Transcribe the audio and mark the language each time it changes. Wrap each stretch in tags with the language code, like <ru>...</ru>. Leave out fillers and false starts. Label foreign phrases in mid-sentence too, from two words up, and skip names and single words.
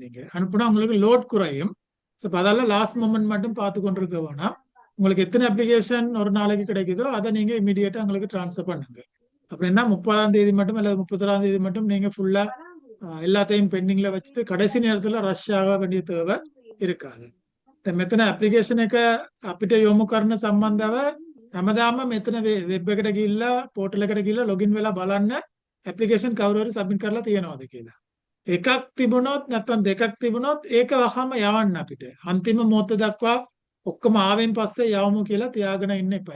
<ta>நீங்க அனுப்புனா உங்களுக்கு லோட் குறையும். ஸோ அதெல்லாம்</ta> <en>last moment</en> <ta>மட்டும் பார்த்து கொண்டிருக்க வேணாம். உங்களுக்கு எத்தனை அப்ளிகேஷன் ஒரு நாளைக்கு கிடைக்குதோ அதை நீங்க இமீடியட்டா உங்களுக்கு டிரான்ஸ்ஃபர் பண்ணுங்க. அப்படின்னா 30ஆம் தேதி மட்டும் அல்லது 31ஆம் தேதி மட்டும் நீங்க ஃபுல்லா எல்லாத்தையும் பெண்டிங்ல வச்சுட்டு கடைசி நேரத்துல ரஷ் ஆக வேண்டிய தேவை இருக்காது.</ta> <si>මෙතන ඇප්ලිකේෂන් එක අපිට යොමු කරන සම්බන්ධව හැමදාම මෙතන වෙබ් එකට ගිහිල්ලා පෝටල් එකට ගිහිල්ලා ලොගින් වෙලා බලන්න ඇප්ලිකේෂන් කවුරු හරි සබ්මිට් කරලා තියෙනවද කියලා. එකක් තිබුණොත් නැත්නම් දෙකක් තිබුණොත් ඒක වහම යවන්න අපිට. අන්තිම මොහොත දක්වා ඔක්කොම ආවෙන් පස්සේ යවමු කියලා තියාගෙන ඉන්න එපා.</si>